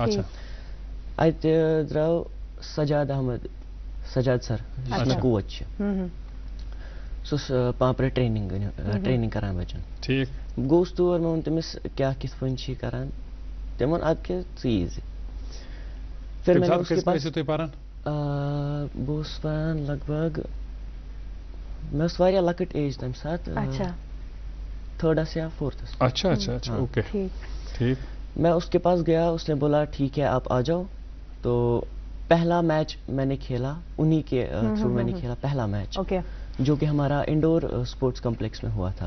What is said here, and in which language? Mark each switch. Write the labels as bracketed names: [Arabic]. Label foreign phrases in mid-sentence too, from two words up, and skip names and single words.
[Kashmiri] اتہِ درٛاو سجاد احمد, سجاد سر یُس کوچ چھِ, سُہ اوس پامپرٕ ٹرینِنگ کران بچن. بہٕ گوٚوُس تور, مےٚ ووٚن تٔمِس کیٛاہ کِتھ پٲٹھۍ چھِ یہِ کران. تٔمۍ ووٚن اَدٕ کیٛاہ ژٕ یی زِ. [Urdu] پھر میں نے اس کے پاس [Kashmiri] بہٕ اوسُس پران لگ بگ, مےٚ ٲس واریاہ لۄکٕٹ ایج تمہِ ساتہٕ, [Urdu] 3rd یا 4th. اچھا اوکے. میں اس کے پاس گیا, اس نے بولا ٹھیک ہے آپ آ جاؤ. تو پہلا میچ میں نے کھیلا, انہی کے تھرو میں نے کھیلا پہلا میچ, جو کہ ہمارا [English] indoor sports complex [Urdu] میں ہوا تھا.